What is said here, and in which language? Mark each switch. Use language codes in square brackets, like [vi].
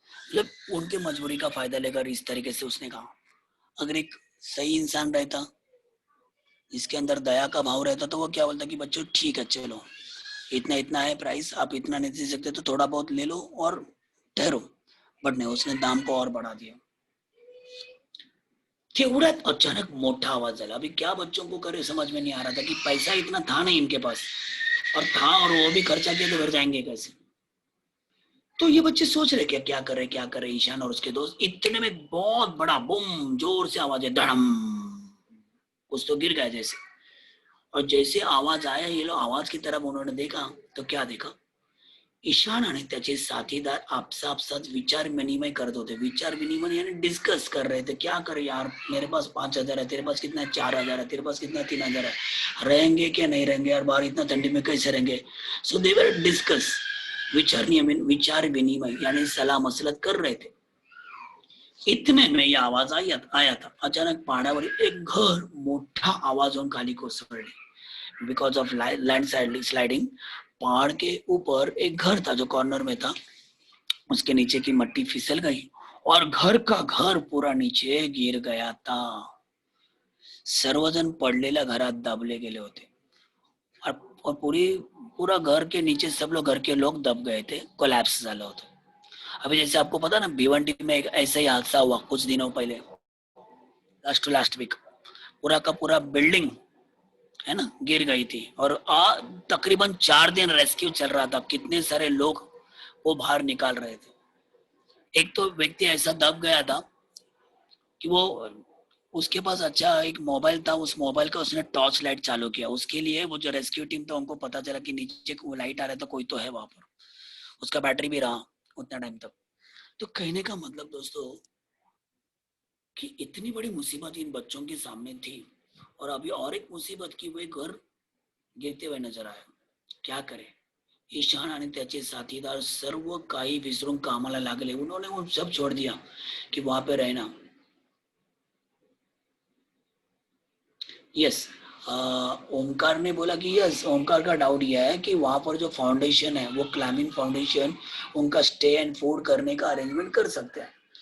[hi] मतलब उनके मजबूरी का फायदा लेकर इस तरीके से उसने कहा। अगर एक सही इंसान रहता, जिसके अंदर दया का भाव रहता, तो वो क्या बोलता कि बच्चों ठीक है चलो, इतना इतना है प्राइस, आप इतना नहीं दे सकते तो थोड़ा बहुत ले लो और ठहरो। बट नहीं, उसने दाम को और बढ़ा दिया। [mr] तेवढ्यात अचानक मोठा आवाज झाला। [hi] अभी क्या बच्चों को करे समझ में नहीं आ रहा था कि पैसा इतना था नहीं इनके पास, और था और वो भी खर्चा किया तो घर जाएंगे कैसे। तो ये बच्चे सोच रहे क्या क्या करे ईशान और उसके दोस्त। इतने में बहुत बड़ा बूम, जोर से आवाज है, धड़म, कुछ तो गिर गया जैसे। और जैसे आवाज आया, ये लोग आवाज की तरफ उन्होंने देखा, तो क्या देखा, [mr] ईशान आणि त्याचे साथीदार आपसात विचार विनिमय करत होते। [hi] विचार विनिमय यानी डिस्कस कर रहे थे, क्या करे यार, मेरे पास 5,000 है, तेरे पास कितना है, 4,000 है, तेरे पास कितना है, 3,000 है, रहेंगे क्या नहीं रहेंगे यार, बाहर इतना ठंडी में कैसे रहेंगे। [en] so they were discuss, [hi] विचार विनिमय यानी सलाह मसलत कर रहे थे। इतने में यह आवाज आया था, [mr] अचानक पहाडावर एक घर मोठा आवाज होऊन खाली कोसळले। [en] because of land sliding, [hi] पहाड़ के ऊपर एक घर था जो कॉर्नर में था, उसके नीचे की मट्टी फिसल गई और घर का घर पूरा नीचे गिर गया था। [mr] सर्वजन पडलेल्या घरात दाबले गेले होते। [hi] और पूरा घर के नीचे सब लोग, घर के लोग दब गए थे, कोलैप्स [mr] झालं होतं। [hi] अभी जैसे आपको पता ना, भिवंडी में एक ऐसा ही हादसा हुआ कुछ दिनों पहले, लास्ट वीक। पूरा का पूरा बिल्डिंग है ना गिर गई थी, और तकरीबन 4 दिन रेस्क्यू चल रहा था। कितने सारे लोग वो बाहर निकाल रहे थे। एक तो व्यक्ति ऐसा दब गया था कि वो, उसके पास अच्छा एक मोबाइल था, उस मोबाइल का उसने टॉर्च लाइट चालू किया। उसके लिए वो जो रेस्क्यू टीम था, उनको पता चला कि नीचे वो लाइट आ रहा था, कोई तो है वहां पर। उसका बैटरी भी रहा उतना टाइम तक। तो कहने का मतलब दोस्तों कि इतनी बड़ी मुसीबत इन बच्चों के सामने थी, और अभी और एक मुसीबत की वे घर गिरते हुए नजर आए। क्या करे, [mr] ईशान आणि त्याचे साथीदार सर्व काही विसरून कामाला लागले। [hi] उन्होंने वो सब छोड़ दिया कि वहां पे रहना। यस, ओमकार ने बोला कि यस, ओमकार का डाउट यह है कि वहां पर जो फाउंडेशन है, वो क्लाइमिंग फाउंडेशन, उनका स्टे एंड फूड करने का अरेंजमेंट कर सकते हैं।